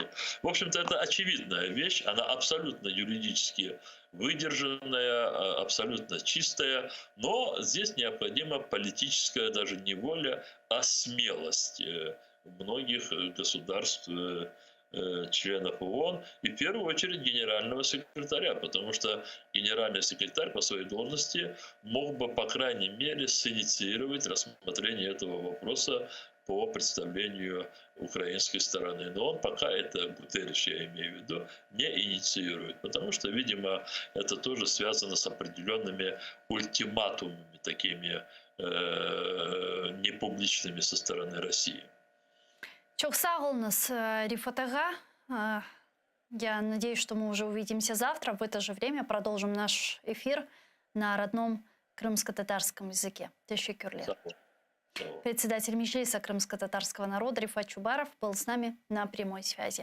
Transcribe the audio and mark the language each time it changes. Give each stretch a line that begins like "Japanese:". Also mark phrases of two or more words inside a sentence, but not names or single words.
Russian: В общем-то, это очевидная вещь, она абсолютно юридически выдержанная, абсолютно чистая, но здесь необходима политическая даже не воля, а смелость многих государств, членов ООН и в первую очередь генерального секретаря, потому что генеральный секретарь по своей должности мог бы, по крайней мере, синициировать рассмотрение этого вопроса по представлению украинской стороны. Но он пока это, Гутерриш, я имею в виду, не инициирует, потому что, видимо, это тоже связано с определенными ультиматумами, такими непубличными со стороны России.
Crimean Tatar: Çok sağ olunuz,
Russian: Рифат ага. Я надеюсь, что мы уже увидимся завтра. В это же время продолжим наш эфир на родном крымско-татарском языке. Teşekkürler. Председатель Меджлиса крымско-татарского народа Рифат Чубаров был с нами на прямой связи.